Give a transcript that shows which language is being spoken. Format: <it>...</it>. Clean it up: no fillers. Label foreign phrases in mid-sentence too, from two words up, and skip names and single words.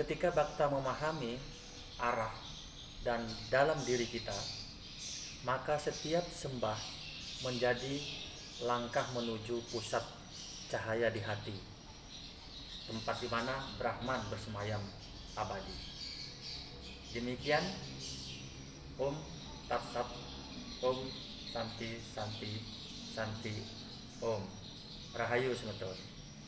<id>ketika Bhakta memahami arah dan dalam diri kita, maka setiap sembah menjadi langkah menuju pusat cahaya di hati, tempat di mana Brahman bersemayam abadi. Demikian,</id> <sa>Om Tat Sat, Om Santi Santi Santi,</sa> <ban>Om Rahayu semeton.</ban>